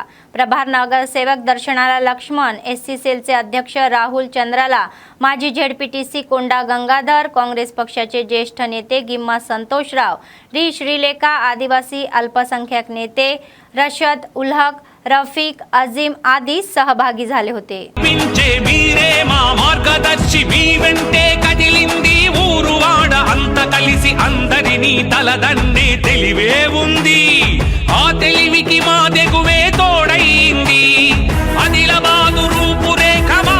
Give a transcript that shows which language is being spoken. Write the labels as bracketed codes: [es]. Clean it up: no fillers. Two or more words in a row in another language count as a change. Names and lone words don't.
[mr] प्रभार नगरसेवक दर्शनाला लक्ष्मण, SC सेलचे अध्यक्ष राहुल चंद्राला, माजी ZPTC कोंडा गंगाधर, काँग्रेस पक्षाचे ज्येष्ठ नेते गिम्मा संतोषराव, श्रीलेखा, आदिवासी अल्पसंख्याक नेते रशद उल्हक, रफीक, अजीम आदी सहभागी झाले होते. [te] కలిసి అందరినీ తలదన్నే తెలివే ఉంది. ఆ తెలివికి మా దెగువే తోడైంది. ఆదిలాబాదు రూపురేఖ